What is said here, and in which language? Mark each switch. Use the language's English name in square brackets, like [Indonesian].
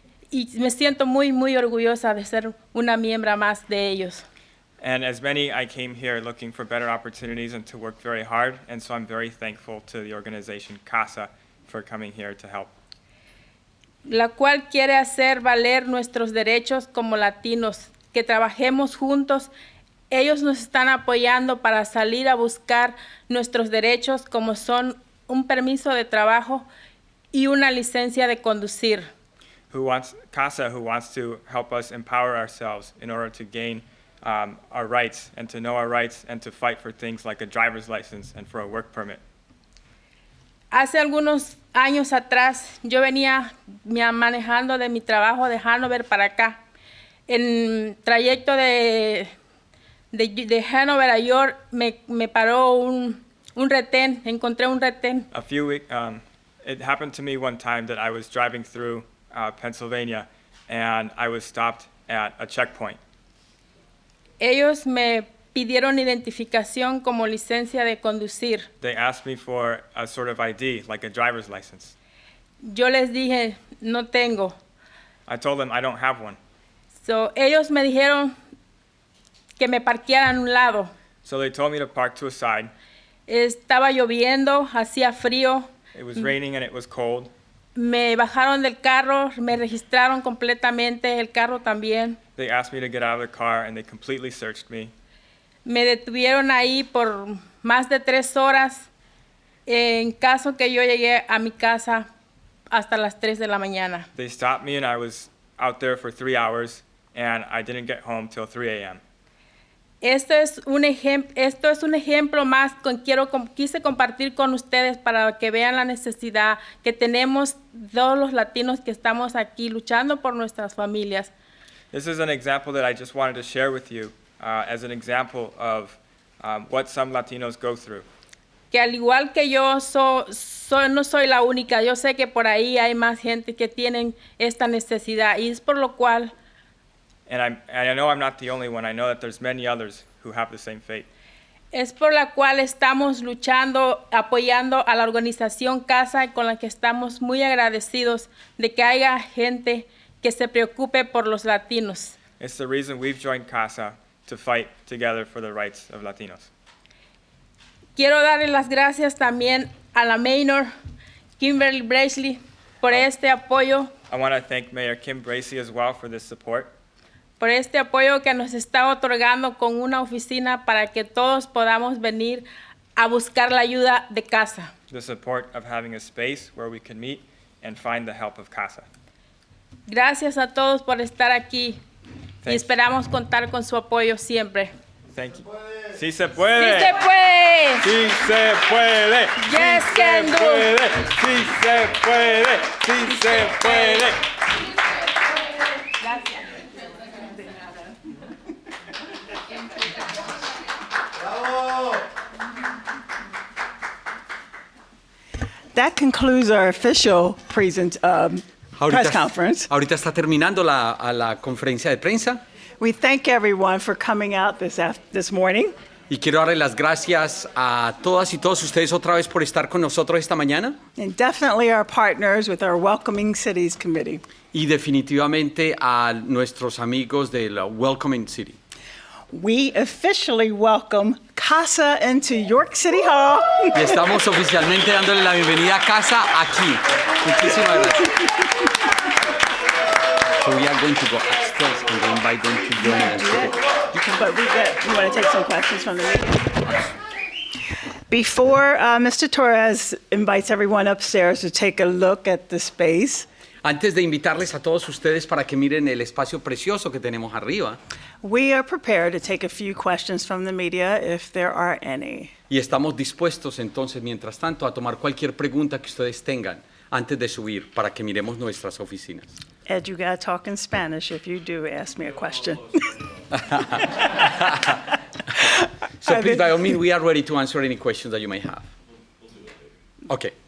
[Spanish] Y me siento muy, muy orgullosa de ser una miembro más de ellos. [English] And as many, I came here looking for better opportunities and to work very hard, and so I'm very thankful to the organization CASA for coming here to help. [Spanish] La cual quiere hacer valer nuestros derechos como latinos, que trabajemos juntos. Ellos nos están apoyando para salir a buscar nuestros derechos, como son un permiso de trabajo y una licencia de conducir. [English] CASA, who wants to help us empower ourselves in order to gain our rights and to know our rights and to fight for things like a driver's license and for a work permit. [Spanish] Hace algunos años atrás, yo venía manejando de mi trabajo de Hanover para acá. En trayecto de Hanover a York, me paró un retén, encontré un retén. [English] It happened to me one time that I was driving through Pennsylvania and I was stopped at a checkpoint. [Spanish] Ellos me pidieron identificación como licencia de conducir. [English] They asked me for a sort of ID, like a driver's license. [Spanish] Yo les dije, no tengo. [English] I told them I don't have one. [Spanish] So, ellos me dijeron que me parqueara a un lado. [English] So they told me to park to a side. [Spanish] Estaba lloviendo, hacía frío. [English] It was raining and it was cold. [Spanish] Me bajaron del carro, me registraron completamente, el carro también. [English] They asked me to get out of the car and they completely searched me. [Spanish] Me detuvieron ahí por más de 3 horas, en caso que yo llegué a mi casa hasta las 3 de la mañana. [English] They stopped me and I was out there for 3 hours and I didn't get home till 3 a.m. [Spanish] Esto es un ejemplo más quise compartir con ustedes para que vean la necesidad que tenemos todos los latinos que estamos aquí luchando por nuestras familias. [English] This is an example that I just wanted to share with you as an example of what some Latinos go through. [Spanish] Que al igual que yo no soy la única, yo sé que por ahí hay más gente que tienen esta necesidad y es por lo cual [English] And I know I'm not the only one. I know that there's many others who have the same fate. [Spanish] es por la cual estamos luchando, apoyando a la organización CASA, con la que estamos muy agradecidos de que haya gente que se preocupe por los latinos. [English] It's the reason we've joined CASA to fight together for the rights of Latinos. [Spanish] Quiero darle las gracias también a la Mayor, Kimberly Bracely, por este apoyo. [English] I want to thank Mayor Kim Bracey as well for this support. [Spanish] Por este apoyo que nos está otorgando con una oficina para que todos podamos venir a buscar la ayuda de CASA. [English] The support of having a space where we can meet and find the help of CASA. [Spanish] Gracias a todos por estar aquí y esperamos contar con su apoyo siempre. [English] Thank you. [Spanish] Sí se puede. ¡Sí se puede! Sí se puede. [English] Yes, [Spanish] Sí [English] can [Spanish] se [English] do. [Spanish] puede. Sí se puede. Sí se puede. Gracias. [English] That concludes our official press conference. [Spanish] Ahorita está terminando la conferencia de prensa [English] We thank everyone for coming out this morning. [Spanish] y quiero darle las gracias a todas y todos ustedes otra vez por estar con nosotros esta mañana [English] And definitely our partners with our Welcoming Cities Committee. [Spanish] y definitivamente a nuestros amigos de la Welcoming City. [English] We officially welcome CASA into York City Hall. [Spanish] Y estamos oficialmente dándole la bienvenida a casa aquí. Muchísimas gracias. [English] So we are going to go upstairs and we invite them to join us. But you want to take some questions from the meeting? Before Mr. Torres invites everyone upstairs to take a look at the space, [Spanish] Antes de invitarles a todos ustedes para que miren el espacio precioso que tenemos arriba, [English] We are prepared to take a few questions from the media if there are any. [Spanish] y estamos dispuestos entonces, mientras tanto, a tomar cualquier pregunta que ustedes tengan antes de subir para que miremos nuestras oficinas. [English] Ed, you gotta talk in Spanish if you do ask me a question. So please, by all means, we are ready to answer any questions that you may have. Okay.